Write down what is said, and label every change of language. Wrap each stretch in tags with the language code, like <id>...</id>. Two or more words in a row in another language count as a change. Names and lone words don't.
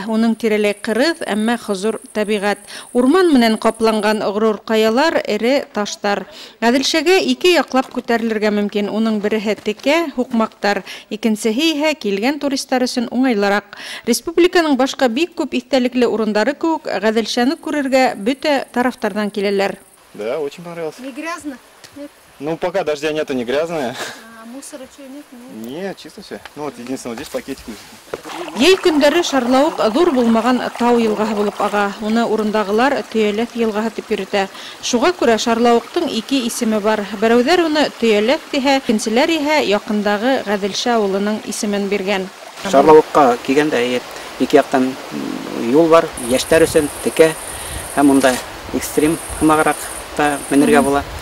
<ba>Уның тирәләй ҡырыҙ, әммә хозур тәбиғәт. Урман менән ҡапланған ғорур ҡаялар, эре таштар. Ғәҙелшәгә ике яҡлап күтәрелергә мөмкин. Уның береһе текә, һуҡмаҡтар, икенсеһе иһә килгән туристар өсөн уңайлыраҡ. Республиканың башҡа бик күп иҫтәлекле урындары кеүек Ғәҙелшәне күрергә бөтә тарафтарҙан киләләр.</ba> <ru>Да, очень понравилось. Не грязно? Нет? Ну, пока дождя нету, не грязное. А мусора что, нет? Нет, чисто все. Ну, вот единственное, здесь пакетик.</ru> <ba>Йәй көндәре шарлауыҡ ҙур булмаған тау йылғаһы булып аға. Уны урындағылар Төйәләҫ йылғаһы тип йөрөтә. Шуға күрә шарлауыҡтың ике исеме бар. Берәүҙәр уны Төйәләҫ тиһә, икенселәр иһә яҡындағы Ғәҙелшә ауылының исемен биргән. Шарлауыҡҡа килгәндә ике яҡтан юл бар, йәштәр өсөн текә һәм унда экстрим һымағыраҡ та менергә була.</ba>